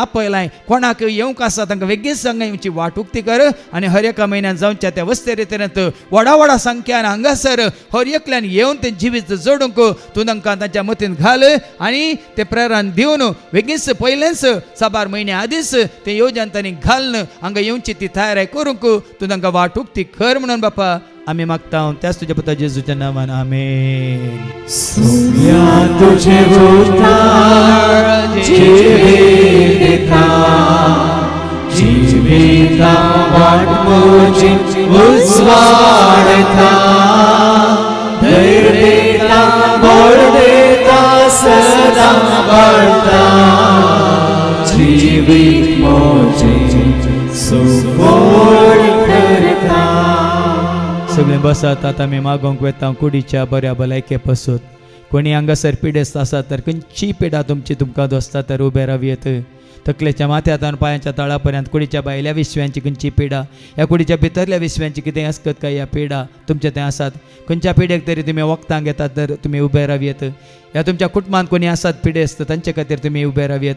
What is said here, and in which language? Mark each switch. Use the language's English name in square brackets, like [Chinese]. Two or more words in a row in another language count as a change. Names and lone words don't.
[Konkani] आपयलां कोणाक येवंक आसा तांकां बेगीन सांगा येवची वाट उक्ती कर आनी हर एका म्हयन्यान जावच्या त्या वस्ते रितीनत व्हडा संख्यान हांगासर हर एकल्यान येवन तें जिवीत जोडूंक तूं तांकां तांच्या मतीन घाल आनी ते प्रेरण दिवन बेगीनच पयलेंच साबार म्हयने आदींच ते येवजन तांणी घालन हांगा येवची ती तयारी करूंक तूं तांकां वाट उक्ती कर म्हणून बापा आमी मागता त्याच तुज्या पुता जेजूच्या नांवान आमेन. सोम्या तुझे उतार जिविता जिविता वाट मोजी उजवाडता धैर्य देता बळ देता सदा बळता जीवित मोजे सुफोड करता. सगळे बसात आता मी मागोंक वेता कुडीच्या बऱ्या भलायके पसूत कोणी हांगासर पिडेस्त आसा तर खंयची पिडा तुमची तुमकां दोसता तर उबे रावयेत तकलेच्या माथ्यान पांयाच्या तळापर्यंत कुडीच्या भायल्या विश्व्यांची खंयची पिडा ह्या कुडीच्या भितरल्या विश्व्यांची कितें आसत काय ह्या पिडा तुमचे तें आसात खंयच्या पिडेक तरी तुमी वखदां घेतात तर तुमी उबे रावयेत ह्या तुमच्या कुटुंबांत कोणी आसात पिडेस्त तांचे खातीर तुमी उबे रावयेत.